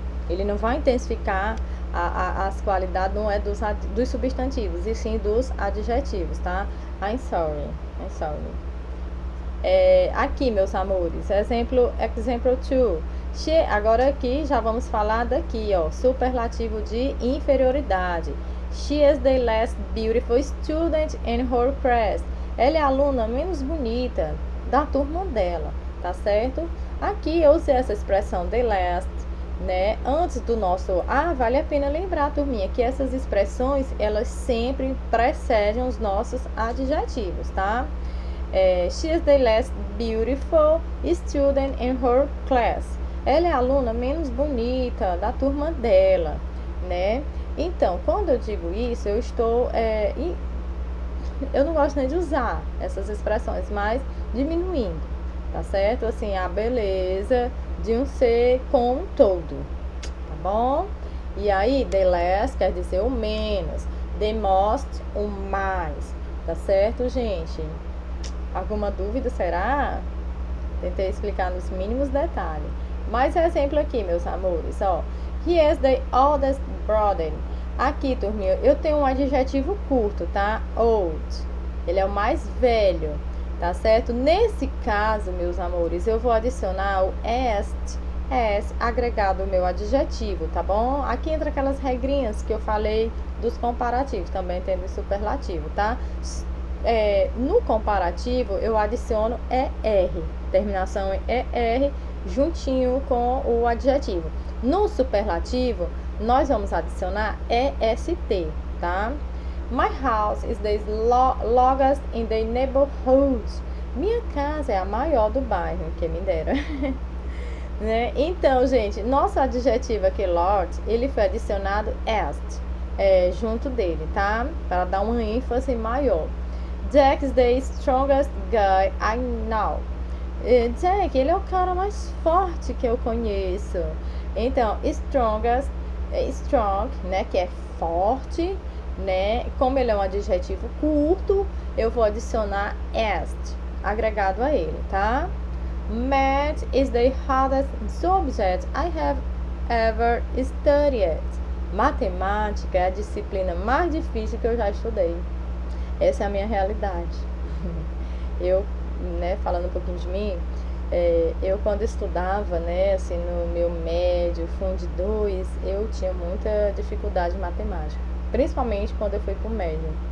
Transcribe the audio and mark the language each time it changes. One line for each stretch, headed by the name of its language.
Portuguese: Ele não vai intensificar as qualidades, não é dos substantivos, e sim dos adjetivos, tá?
English: I'm sorry.
Portuguese: Aqui, meus amores, example 2. Agora aqui já vamos falar daqui, ó, superlativo de inferioridade.
English: She is the less beautiful student in her class.
Portuguese: Ela é a aluna menos bonita da turma dela, tá certo? Aqui eu usei essa expressão the last, né? Antes do nosso... vale a pena lembrar, turminha, que essas expressões, elas sempre precedem os nossos adjetivos, tá?
English: She is the less beautiful student in her class.
Portuguese: Ela é a aluna menos bonita da turma dela, né? Então, quando eu digo isso, eu estou... eu não gosto nem de usar essas expressões, mas diminuindo, tá certo? Assim, a beleza de um ser como um todo, tá bom? E aí, the less quer dizer o menos, the most, o mais, tá certo, gente? Alguma dúvida, será? Tentei explicar nos mínimos detalhes. Mais exemplo aqui, meus amores, ó.
English: He is the oldest brother.
Portuguese: Aqui, turminha, eu tenho um adjetivo curto, tá? Old. Ele é o mais velho, tá certo? Nesse caso, meus amores, eu vou adicionar o est, agregado ao meu adjetivo, tá bom? Aqui entra aquelas regrinhas que eu falei dos comparativos, também tendo o superlativo, tá? No comparativo, eu adiciono ER, terminação em ER, juntinho com o adjetivo. No superlativo, nós vamos adicionar EST, tá?
English: My house is the longest in the neighborhood.
Portuguese: Minha casa é a maior do bairro, que me dera. Né? Então, gente, nosso adjetivo aqui, Lord, ele foi adicionado est, junto dele, tá? Para dar uma ênfase maior.
English: Jack is the strongest guy I know.
Portuguese: Jack, ele é o cara mais forte que eu conheço. Então, strongest, strong, né, que é forte, né? Como ele é um adjetivo curto, eu vou adicionar est, agregado a ele, tá?
English: Math is the hardest subject I have ever studied.
Portuguese: Matemática é a disciplina mais difícil que eu já estudei. Essa é a minha realidade. Eu, né, falando um pouquinho de mim, eu quando estudava, né, assim, no meu médio, Fundo 2, eu tinha muita dificuldade em matemática, principalmente quando eu fui pro médio.